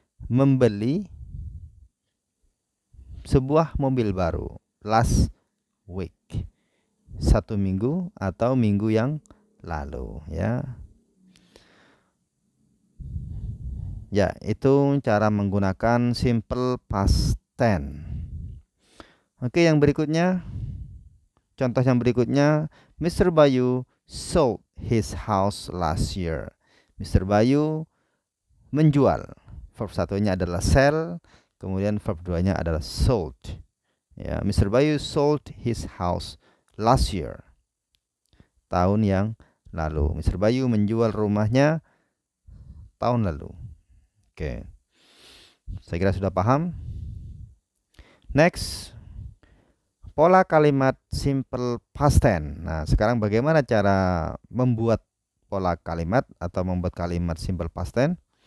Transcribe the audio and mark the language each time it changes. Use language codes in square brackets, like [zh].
[id] membeli sebuah mobil baru [en] last week, [id] 1 minggu atau minggu yang lalu, ya. Ya, itu cara menggunakan simple past tense. Oke, yang berikutnya, contoh yang berikutnya, Mr. [en] Bayu sold his house last year. [id] Mr. Bayu menjual. Verb satunya adalah sell, kemudian verb 2-nya adalah sold. Ya, Mr. [en] Bayu sold his house last year. [id] Tahun yang lalu. Mr. Bayu menjual rumahnya tahun lalu. Oke. Saya kira sudah paham. [en] Next, [id] pola kalimat simple past tense. Nah, sekarang bagaimana cara membuat pola kalimat atau membuat kalimat simple past tense?